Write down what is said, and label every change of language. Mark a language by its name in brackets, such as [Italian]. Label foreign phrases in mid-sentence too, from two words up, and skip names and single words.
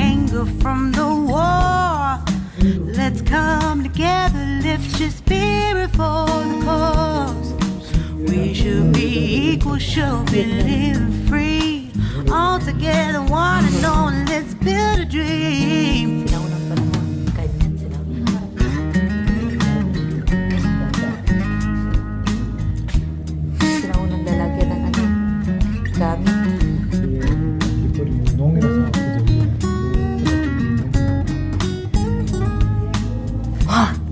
[English] anger, from the war. Let's come together, lift your spirit for the cause. We should be equal, should be living free. All together, one and all, let's build a dream. [Filipino] Sinaunang panahon. Ganyan sila. Sinaunang lalagyan ng ano, gamit. [Korean] 운동이라서 그죠? Wah!